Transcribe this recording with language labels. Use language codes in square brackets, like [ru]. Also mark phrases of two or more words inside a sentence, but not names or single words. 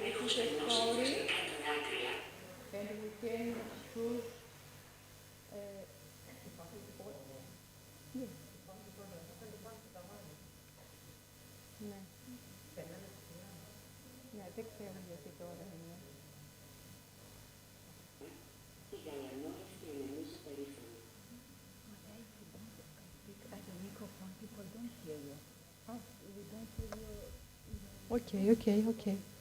[en] choose a story, and we can choose ναι. [el] Ναι, δεν ξέρω γιατί τώρα είναι. [en] Okay.